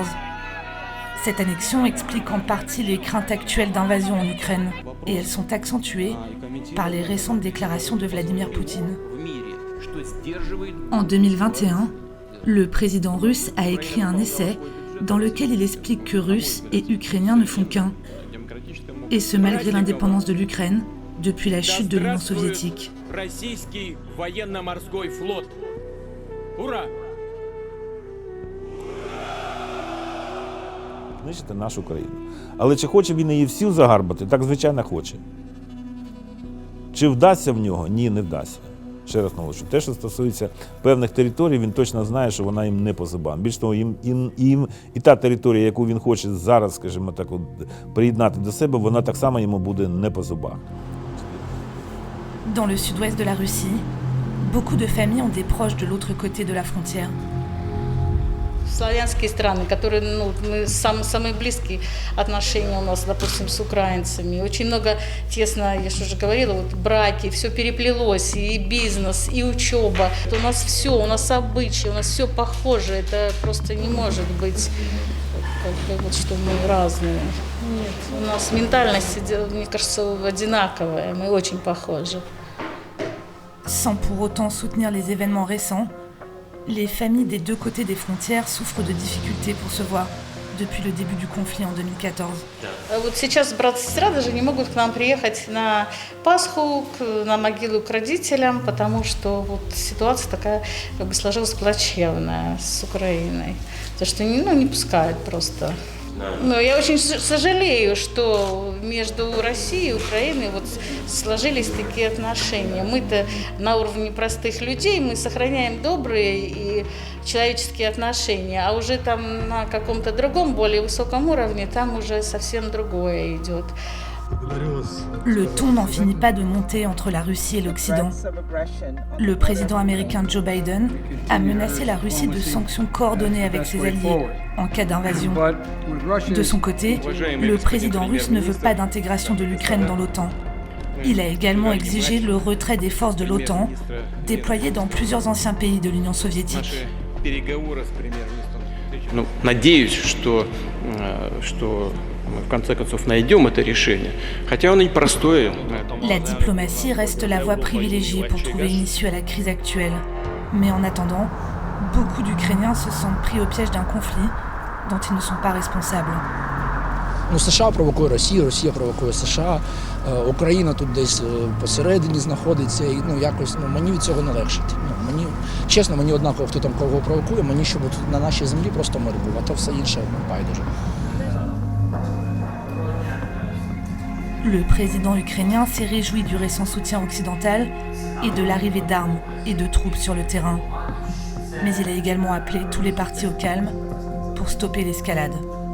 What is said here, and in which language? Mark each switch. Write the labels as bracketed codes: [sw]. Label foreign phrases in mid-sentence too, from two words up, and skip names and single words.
[fr] Cette annexion explique en partie les craintes actuelles d'invasion en Ukraine et elles sont accentuées par les récentes déclarations de Vladimir Poutine. En 2021, le président russe a écrit un essai dans lequel il explique que Russes et Ukrainiens ne font qu'un. Et ce malgré l'indépendance de l'Ukraine depuis la chute de l'Union soviétique. [uk] Знищити нашу країну. Але чи хоче він її всю загарбати? Так, звичайно, хоче. Чи вдасться в нього? Ні, не вдасться. Ще раз наголошую, те, що стосується певних територій, він точно знає, що вона їм не по зубам. Більш того, їм і та територія, яку він хоче зараз, скажімо так, приєднати до себе, вона так само йому буде не по зубах. [fr] Dans le sud-ouest de la Russie, beaucoup de familles ont des proches de l'autre côté de la frontière. [ru] Славянские страны, которые, мы самые близкие отношения у нас, допустим, с украинцами. Очень много тесно, я же уже говорила, браки, все переплелось, и бизнес, и учеба. У нас все, у нас обычаи, у нас все похоже. Это просто не может быть, что мы разные. Нет, у нас ментальность, мне кажется, одинаковая, мы очень похожи. [fr] Sans pour autant soutenir les événements récents, les familles des 2 côtés des frontières souffrent de difficultés pour se voir depuis le début du conflit en 2014. [ru] Сейчас брат и сестра даже не могут к нам приехать на Пасху, на могилу к родителям, потому что ситуация такая сложилась плачевная с Украиной. То, что не пускают просто. Но я очень сожалею, что между Россией и Украиной сложились такие отношения. Мы-то на уровне простых людей, мы сохраняем добрые и человеческие отношения, а уже там на каком-то другом, более высоком уровне, там уже совсем другое идет. [fr] Le ton n'en finit pas de monter entre la Russie et l'Occident. Le président américain Joe Biden a menacé la Russie de sanctions coordonnées avec ses alliés en cas d'invasion. De son côté, le président russe ne veut pas d'intégration de l'Ukraine dans l'OTAN. Il a également exigé le retrait des forces de l'OTAN déployées dans plusieurs anciens pays de l'Union soviétique. [ru] Ну, надеюсь, что мы в конце концов найдем это решение, хотя оно непростое. [fr] La diplomatie reste la voie privilégiée pour trouver une issue à la crise actuelle. Mais en attendant, beaucoup d'Ukrainiens se sentent pris au piège d'un conflit dont ils ne sont pas responsables. [uk] Ну, США провокує Росію, Росія провокує США, Україна тут десь посередині знаходиться, і якось мені від цього не легшить. Мені однаково, хто там кого провокує, мені щоб на нашій землі просто мир був, а то все інше байдуже. [fr] Le président ukrainien s'est réjoui du récent soutien occidental et de l'arrivée d'armes et de troupes sur le terrain. Mais il a également appelé tous les partis au calme pour stopper l'escalade.